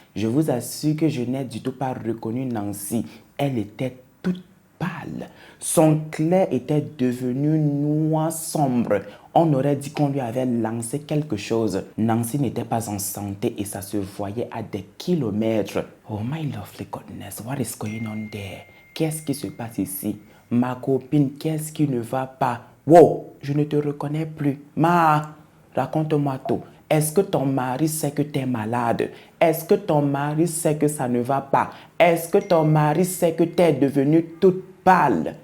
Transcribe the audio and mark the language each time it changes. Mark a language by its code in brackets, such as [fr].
[fr] Je vous assure que je n'ai du tout pas reconnu Nancy. Elle était toute pâle. Son clair était devenu noir sombre. On aurait dit qu'on lui avait lancé quelque chose. Nancy n'était pas en santé et ça se voyait à des kilomètres. [en] Oh my lovely goodness, what is going on there? [fr] Qu'est-ce qui se passe ici? Ma copine, qu'est-ce qui ne va pas? Wow, je ne te reconnais plus. Ma, raconte-moi tout. Est-ce que ton mari sait que tu es malade? Est-ce que ton mari sait que ça ne va pas? Est-ce que ton mari sait que tu es devenue toute pâle?